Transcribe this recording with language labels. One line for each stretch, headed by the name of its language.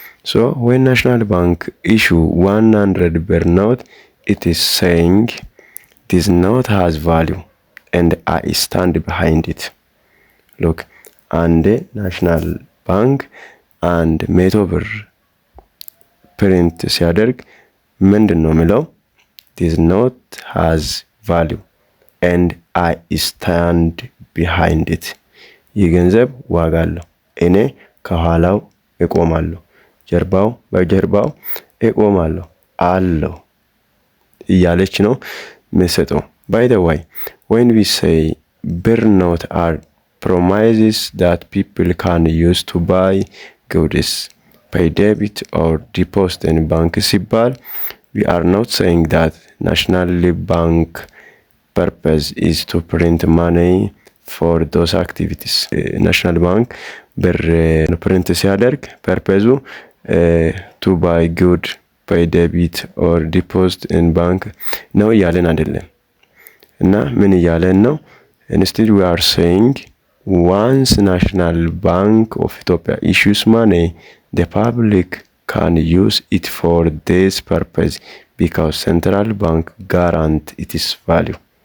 English: so when national bank issue 100 birr note it is saying this note has value and I stand behind it.
Amharic: look, አንድ ናሽናል ባንክ አንድ 100 ብር ፕሪንት ሲያደርግ ምንድነው የሚለው?
English: this note has value and I stand behind it.
Amharic: ይህ ገንዘብ ዋጋ አለው እኔ ከኋላው እቆማለሁ። በጀርባው እቆማለሁ አለው እያለች ነው የምትሰጠው።
English: by the way, when we say ብር note are promises that people can use to buy goods, pay debit or deposit in bank ሲባል we are not saying that National Bank purpose is to print money for those activities.
Amharic: ናሽናል ባንክ ብር ፕሪንት ሲያደርግ ፐርፐዙ
English: to buy good, pay debit or deposit in bank
Amharic: ነው እያለን አይደለም። እና ምን እያለን ነው?
English: instead we are saying once National Bank of Ethiopia issues money, the public can use it for this purpose because central bank guarantee its value.